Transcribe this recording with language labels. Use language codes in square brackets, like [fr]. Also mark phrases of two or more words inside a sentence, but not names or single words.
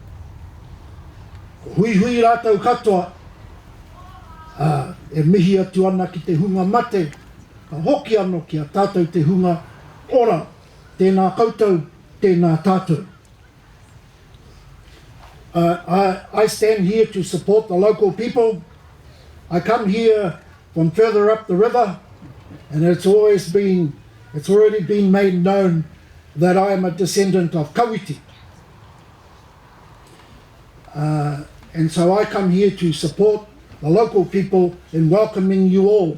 [mi] Ko hui hui rātou katoa, e mihi atu ana ki te hunga mate, ka hoki anō ki a tātou te hunga ora, tēnā koutou, tēnā tātou. [en] I stand here to support the local people. I come here from further up the river, and it's already been made known that I am a descendant of Kawiti. And so I come here to support the local people in welcoming you all.